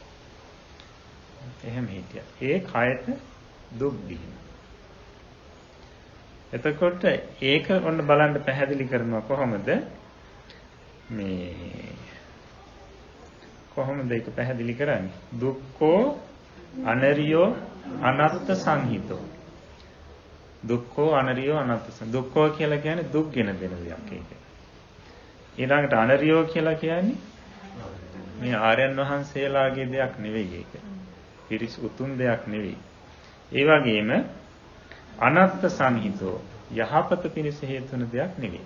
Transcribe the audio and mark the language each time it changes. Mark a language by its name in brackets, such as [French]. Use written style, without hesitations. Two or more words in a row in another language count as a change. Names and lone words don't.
[Sinhala] එහෙම හිටියා. ඒ කයට දුක් දීම. එතකොට ඒක ඔන්න බලන්න පැහැදිලි කරනවා කොහොමද ඒක පැහැදිලි කරන්නේ? [Pali] දුක්ඛෝ අනරියෝ අනත්ත් සංහිතෝ. දුක්ඛෝ අනරියෝ අනත්ත්. [Sinhala] දුක්ඛෝ කියලා කියන්නේ දුක් ගෙන දෙන දෙයක් ඒක. ඊළඟට අනරියෝ කියලා කියන්නේ මේ ආර්යයන් වහන්සේලාගේ දෙයක් නෙවෙයි ඒක. පිරිස් උතුම් දෙයක් නෙවෙයි. ඒ වගේම [Pali] අනත්ත් සංහිතෝ [Sinhala] යහපත පිණිස හේතු වෙන දෙයක් නෙවෙයි.